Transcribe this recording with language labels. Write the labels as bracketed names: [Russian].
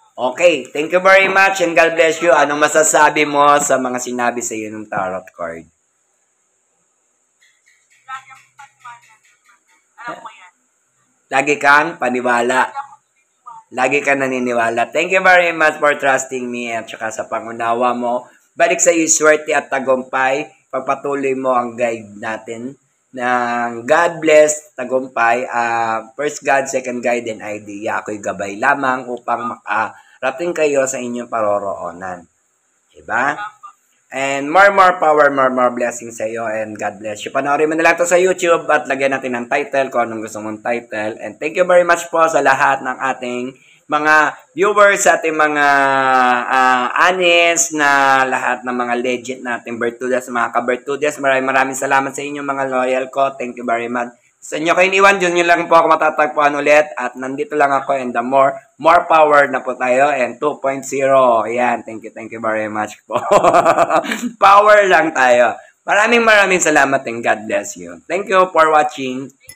[English] Okay, thank you very much and God bless you. [Filipino] Anong masasabi mo sa mga sinabi sa iyo ng tarot card? Lagi akong paniwala. Alam mo yan. Lagi kang paniwala. Lagi kang naniniwala. [English] Thank you very much for trusting me [Filipino] at saka sa pangunawa mo. Balik sa iyo, swerte at tagumpay. Pagpatuloy mo ang guide natin ng God bless, tagumpay, [English] first God, second guide, and idea. [Filipino] Ako'y gabay lamang upang makarating kayo sa inyong paroroonan. Diba? [English] And more power, more blessings [Filipino] sa iyo, [English] and God bless you. [Filipino] Panoorin mo na lang ito sa YouTube at lagyan natin ng title kung anong gusto mong title. [English] And thank you very much [Filipino] po sa lahat ng ating mga viewers, sa ating mga honest na lahat ng mga legit nating Bertudas, mga ka-Bertudas. Maraming salamat sa inyo mga loyal ko. [English] Thank you very much. [Filipino] Sa inyo kayo iniwan, dyan nyo lang po ako matatagpuan ulit. At nandito lang ako and the more power na po tayo and 2.0. Ayan, [English] thank you very much [Filipino] po. Power lang tayo. Maraming salamat [English] and God bless you. Thank you for watching.